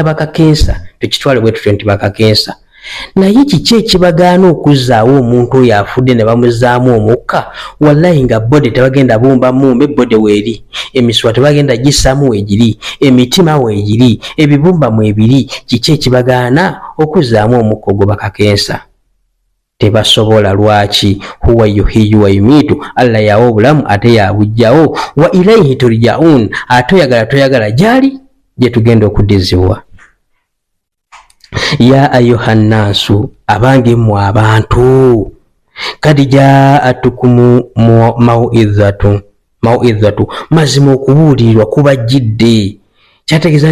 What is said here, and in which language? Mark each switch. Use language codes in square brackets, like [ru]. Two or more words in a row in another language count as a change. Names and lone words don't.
[lg] bakakensa tekitwale bwe tutyo nti bakakensa naye kiki ekibagaana okuzzaawo omuntu oyo afudde ne bamuzaamu omukka wallahi nga bode tebagenda bumbamu mbe bode weeri emiswa tebagenda gissaamu weegiri emitima weegiri ebibumba mwebiri kiki ekibagaana okuzzaamu omukka ogwo bakakensa tebasobola lwaki [ar] هو يحيي ويميت [lg] Allah yawa obulamu ate yabujjawo [ar] وإليه ترجعون [lg] ate oyagala toyagala gyali gye tugenda okuddizibwa [ar] يا أيها الناس [lg] abange mmwe abantu [ar] قد جاءتكم موعظة [lg] mazima okubuulirirwa kubajjidde kyategeeza